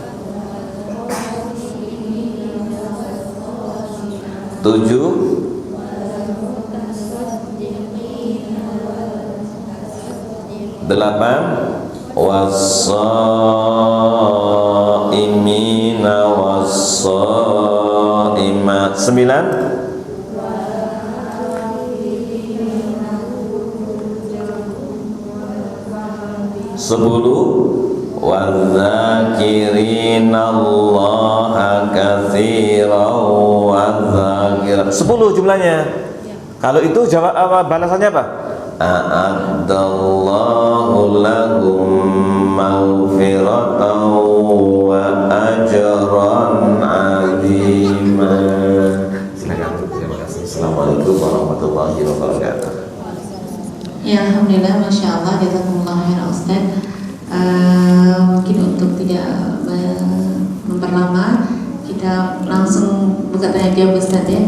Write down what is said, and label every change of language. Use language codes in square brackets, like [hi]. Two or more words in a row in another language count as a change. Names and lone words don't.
[id] 7. 8. [ar] والصائمين والصائمات. 9. [id] 10. [ar] والذاكرين الله كثيرا والذاكرات. [id] 10 jumlahnya. Kalau itu jawab apa, balasannya apa? [ar] أعد الله لهم مغفرة وأجرا عظيما. [id] Silakan. Terima kasih. [ar] السلام عليكم ورحمة الله وبركاته. Ya, الحمد لله، ما شاء الله، جزاكم الله خيرا Ustaz. [id] Mungkin untuk tidak memperlama, kita langsung buka tanya jawab Ustaz ya.